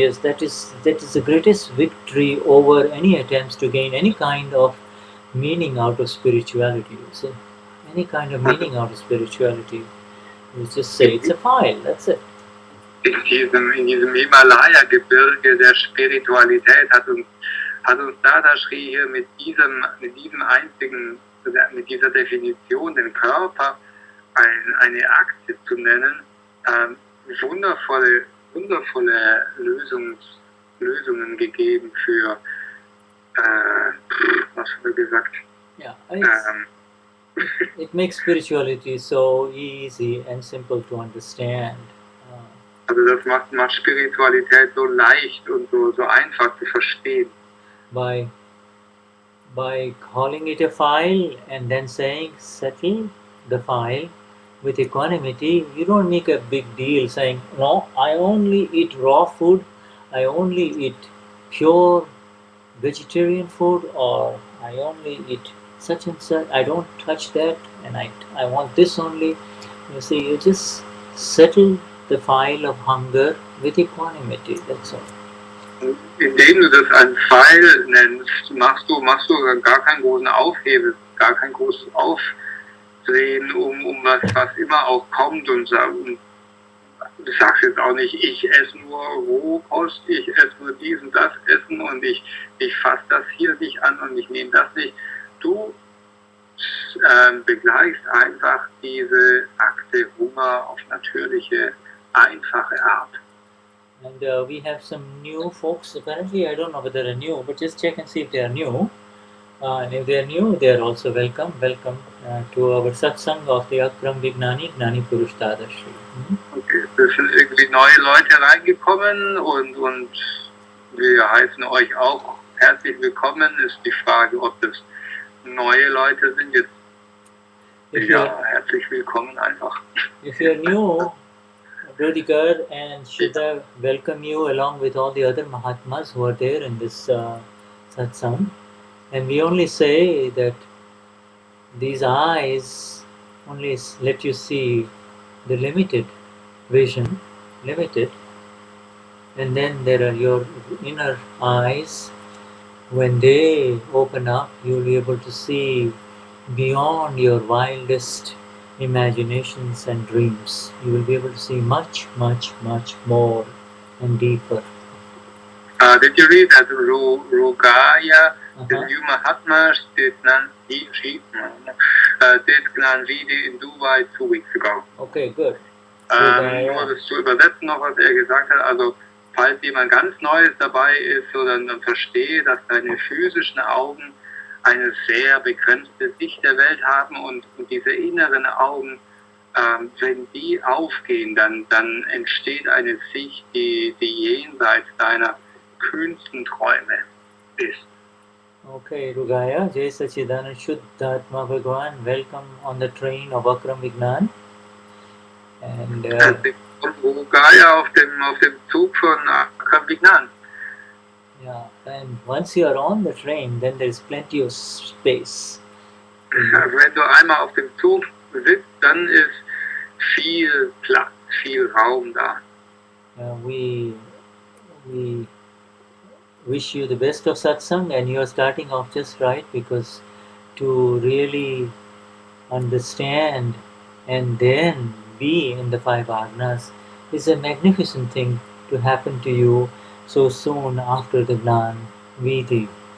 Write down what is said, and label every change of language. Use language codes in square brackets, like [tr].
[en] Yes, that is the greatest victory over any attempts to gain any kind of meaning out of spirituality. So, any kind of meaning out of spirituality, we just say it's a file. That's it. [de] In diesem Himalaya-Gebirge der Spiritualität hat uns Dadashri hier mit dieser Definition, den Körper eine Akte zu nennen, wundervolle Lösungen gegeben für, was haben wir gesagt? [en] Yeah, it makes spirituality so easy and simple to understand. [de] Also das macht Spiritualität so leicht und so einfach zu verstehen. [en] By calling it a file and then saying settle the file with equanimity, you don't make a big deal saying, no, I only eat raw food, I only eat pure vegetarian food, or I only eat such and such, I don't touch that, and I want this only. You see, you just settle the file of hunger with equanimity, that's all. [de] Indem du das ein Pfeil nennst, machst du gar keinen großen Aufhebel, gar kein großes Aufdrehen um was immer auch kommt, und du sagst jetzt auch nicht, ich esse nur Rohkost, ich esse nur dies und das Essen und ich fasse das hier nicht an und ich nehme das nicht. Du begleichst einfach diese Akte Hunger auf natürliche, einfache Art. [en] And we have some new folks. Apparently, I don't know whether they're new, but just check and see if they are new. And if they are new, they are also welcome. Welcome to our Satsang of the Akram Vignan, Gnani Purush Dadashri. [de] Okay, es sind irgendwie neue Leute reingekommen und wir heißen euch auch herzlich willkommen. Ist die Frage, ob das neue Leute sind jetzt. Ja, herzlich willkommen einfach. [en] If you're new, Ruediger and Shuddha welcome you along with all the other Mahatmas who are there in this satsang. And we only say that these eyes only let you see the limited vision, limited. And then there are your inner eyes. When they open up, you'll be able to see beyond your wildest imaginations and dreams. You will be able to see much, much, much more and deeper. Did you read that Rugaya, the new Mahatma, did Gnani in Dubai 2 weeks ago? Okay, good. [de] Nur das zu übersetzen noch, was er gesagt hat. Also, falls jemand ganz Neues dabei ist, so dann verstehe, dass deine physischen Augen eine sehr begrenzte Sicht der Welt haben und diese inneren Augen, wenn die aufgehen, dann entsteht eine Sicht, die jenseits deiner kühnsten Träume ist. [en] Okay, Ruedger, Jai Sachidanand Shuddha Atma Bhagwan, welcome on the train of Akram Vignan. And [de] Ruedger auf dem Zug von Akram Vignan. [en] Yeah, and once you are on the train, then there is plenty of space. [de] Wenn du einmal auf dem Zug sitzt, dann ist viel Platz, viel Raum da. [en] We wish you the best of satsang, and you are starting off just right, because to really understand and then be in the 5 Agnas is a magnificent thing to happen to you so soon after the Gnan Vidhi.